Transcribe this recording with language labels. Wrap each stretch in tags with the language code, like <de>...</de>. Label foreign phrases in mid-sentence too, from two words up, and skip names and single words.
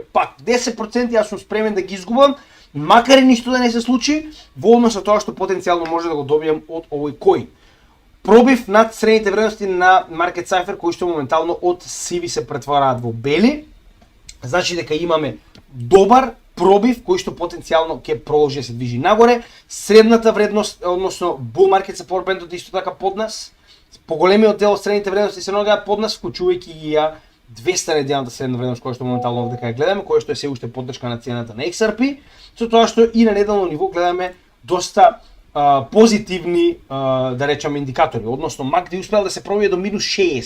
<mk>Пак 10% јас сум спремен да ги изгубам, макар и ништо да не се случи, во однос на тоа што потенцијално може да го добијам од овој коин. Пробив над средните вредности на Market Cypher кои што моментално од сиви се претвараат во бели. Значи дека имаме добар пробив кој што потенцијално ќе продолжи да се движи нагоре. Средната вредност, односно</mk> <en>bull market support band</en> <mk>исто така под нас. Поголемиот дел од средните вредности се наоѓаат под нас, вклучувајќи ги ја 200 неделната средна вредност која што моментално овде кај гледаме, која што е се уште поддршка на цената на XRP, со тоа што и на неделно ниво гледаме доста позитивни да речеме индикатори, односно MACD успеал да се пробие до минус 60.</mk>